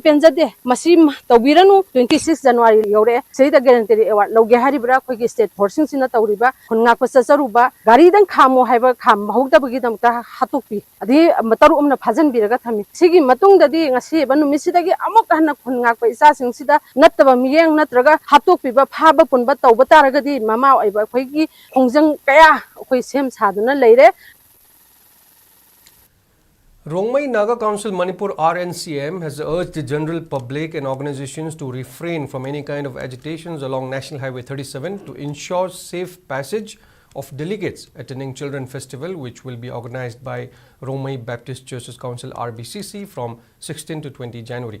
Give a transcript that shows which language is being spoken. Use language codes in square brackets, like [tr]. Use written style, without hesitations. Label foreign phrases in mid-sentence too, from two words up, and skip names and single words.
[mni] ꯄꯦꯟꯖꯗꯦ ꯃꯁꯤ ꯇꯧꯕꯤꯔꯅꯨ 26 ꯖꯅꯋꯥꯔꯤ ꯌꯧꯔꯛꯑꯦ ꯁꯤꯗ [en] gallantry award [mni] ꯂꯧꯒꯦ ꯍꯥꯏꯔꯤꯕ꯭ꯔꯥ ꯑꯩꯈꯣꯏꯒꯤ ꯁ꯭ꯇꯦꯠ ꯐꯣꯔꯁꯁꯤꯡꯁꯤꯅ ꯇꯧꯔꯤꯕ ꯈꯨꯟ ꯉꯥꯛꯄ ꯆꯠꯆꯔꯨꯕ ꯒꯥꯔꯤꯗꯪ ꯈꯥꯝꯃꯣ ꯍꯥꯏꯕ ꯈꯥꯝꯍꯧꯗꯕꯒꯤꯗꯃꯛꯇ ꯍꯥꯠꯇꯣꯛꯄꯤ ꯑꯗꯒꯤ ꯇꯔꯨꯛ ꯑꯃꯅ ꯐꯥꯖꯤꯟꯕꯤꯔꯒ ꯊꯝꯃꯤ ꯁꯤꯒꯤ ꯃꯇꯨꯡꯗꯗꯤ ꯉꯁꯤꯕ ꯅꯨꯃꯤꯠꯁꯤꯗꯒꯤ ꯑꯃꯨꯛ ꯍꯟꯅ ꯈꯨꯟ ꯉꯥꯛꯄ ꯏꯆꯥꯁꯤꯡꯁꯤꯗ ꯅꯠꯇꯕ ꯃꯤꯠꯌꯦꯡ ꯅꯠꯇ꯭ꯔꯒ ꯍꯥꯠꯇꯣꯛꯄꯤꯕ ꯐꯥꯕ ꯄꯨꯟꯕ ꯇꯧꯕ ꯇꯥꯔꯒꯗꯤ ꯃꯃꯥ ꯑꯣꯏꯕ ꯑꯩꯈꯣꯏꯒꯤ ꯈꯣꯡꯖꯪ ꯀꯌꯥ ꯑꯩꯈꯣই ꯁꯦꯝ ꯁꯥꯗꯨꯅ ꯂꯩꯔꯦ. [en] Rongmei Naga Council Manipur RNCM has urged the general public and organizations to refrain from any kind of agitations along National Highway 37 to ensure safe passage of delegates attending Children Festival, which will be organized by Rongmei Baptist Churches Council RBCC from 16 to 20 January.